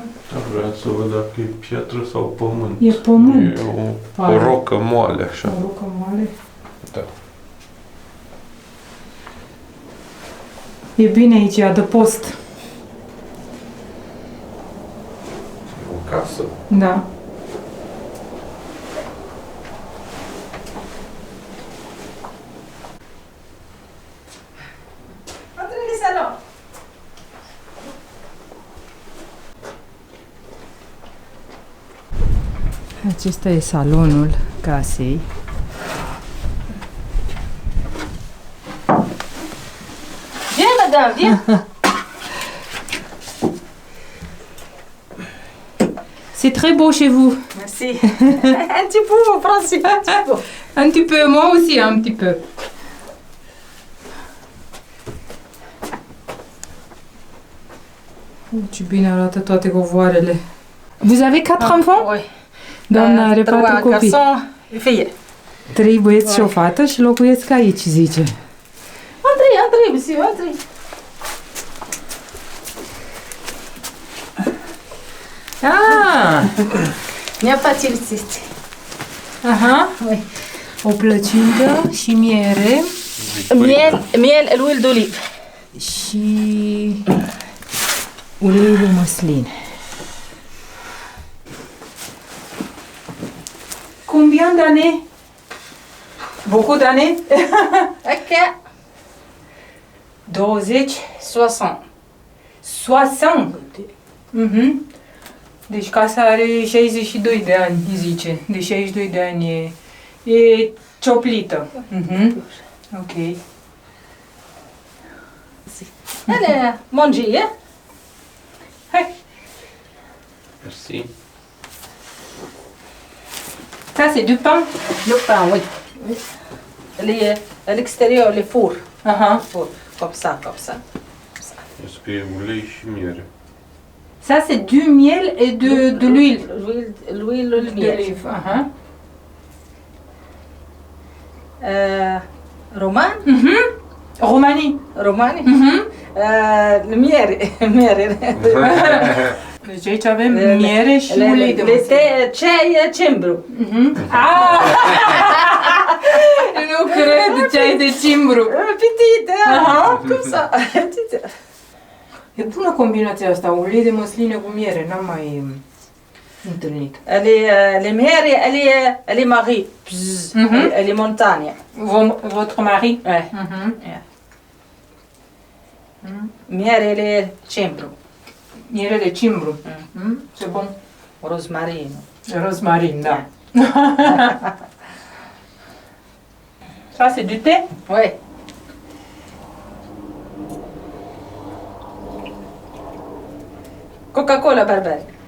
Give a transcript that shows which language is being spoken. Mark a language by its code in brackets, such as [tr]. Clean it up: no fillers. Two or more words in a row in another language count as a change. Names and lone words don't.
[ro] Vreau să văd dacă e piatră sau pământ. E pământ. E o rocă moale, așa. O rocă moale. Da. E bine aici, e adăpost. E o casă. Da. [fr] Entrez les salons. [ro] Acesta e salonul casei. [fr] Viens, madame, viens. C'est très beau chez vous. Merci. Un petit peu, Francis, un petit peu. Un petit peu, moi aussi un petit peu. [ro] Ce bine arată toate covoarele. [fr] Vous avez 4 enfants? Oui. [ro] Doamna are 4 copii. [fr] garçons et filles. [ro] 3 băieți și o fată și locuiesc aici, zice. [fr] Entrei, monsieur, entrei. Ah! [ro] Mi-a facilități. Aha! [fr] Oui. [ro] O plăcintă și miere [fr] Miel, l'huile d'olive. [ro] și ulei de măsline. [fr] Combien d'années? Beaucoup d'années? Ok. 20? 60. 60? Mhm. [ro] Deci casa are 62 de ani, zice. De 62 de ani e cioplită. Mhm. Ok. [fr] Allez, manger, hein? [ro] Hai. [fr] Merci. Ça, c'est du pain? Le pain, oui. Oui. À l'extérieur, les fours. Aha. Four. Comme ça, comme ça. [ro] Eu scrie ulei și miere. [fr] Ça, c'est du miel et de l'huile. L'huile d'olive. D'olive. Aha. [ro] Roman? Romanie. Romani? Mhm. Miere. Miere. Deci aici avem miere și ulei de măsline. Ceai cimbru. Ah! Nu cred, ceai de cimbru. [fr] Petite, Aha. comme ça. Petite. [ro] E bună combinația asta, ulei de măsline cu miere, n-am mai întâlnit. [fr] Elle est miere, elle est Marie. Bzz. Mhm. Elle est montagne. Votre mari? Ouais. Mhm. Miere, elle est cimbru. [ro] Miere de cimbru. [fr] C'est bon. [it] Rosmarino. [ro] Rosmarin, da. [fr] Ça, c'est du thé? Oui. Coca-Cola Barbary.